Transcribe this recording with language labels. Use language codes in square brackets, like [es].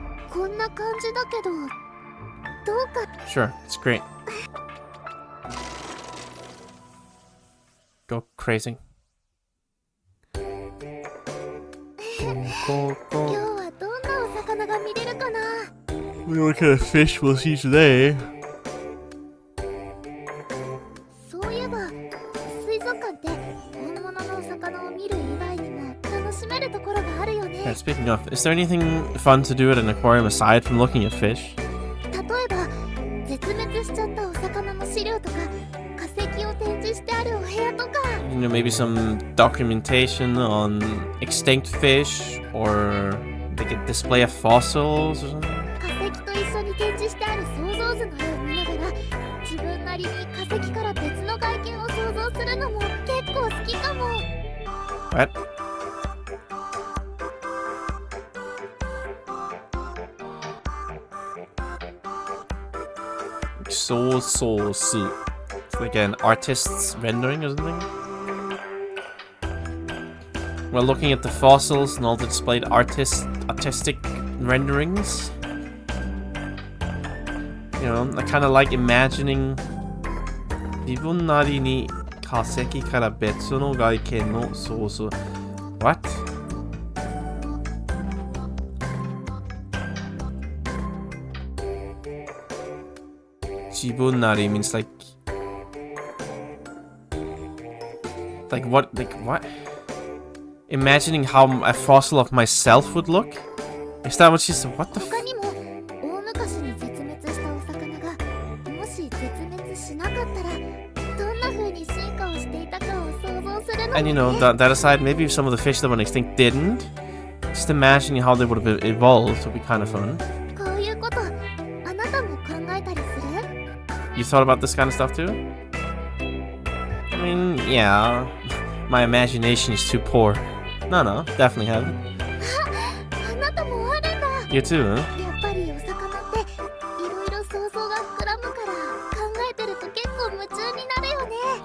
[ja] こんな感じだけどどうか。 [en] Sure, it's great. Go crazy. Go, [ja] 今 [en] go. [ja] 日はどんなお魚が見れるかな。 [en] What kind of fish we'll see today? [ja] そういえば水族館って本物のお魚を見る以外にも楽しめるところがあるよね。 [en] Yeah, speaking of, is there anything fun to do at an aquarium aside from looking at fish? [ja] 例えば絶滅しちゃったお魚の資料とか化石を展示してあるお部屋とか。 [en] You know, maybe some documentation on extinct fish, or they could display of fossils or something. [ja] 化石と一緒に展示してある想像図の絵を見ながら自分なりに化石から別の外見を想像するのも結構好きかも。 [en] What? So. It's like an artist's rendering or something. Well, looking at the fossils and all the displayed artistic renderings. You know, I kind of like imagining [ja] 自分なりに化石から別の外見の想像。 [en] What? Jibunari means like what? Like what? Imagining how a fossil of myself would look? Is that what she said? What the [ja] 他にも大昔に絶滅したお魚がもし絶滅しなかったらどんな風に進化をしていたかを想像するの [en] And you know, that aside, maybe if some of the fish that went extinct didn't, just imagining how they would have evolved would be kind of fun. [ja] こういうことあなたも考えたりする？ [en] You thought about this kind of stuff too? I mean, yeah. My imagination is too poor. No, definitely haven't. [ja] あなたもあるんだ。 [en] You too, huh? [ja] やっぱりお魚っていろいろ想像が膨らむから考えてると結構夢中になるよね。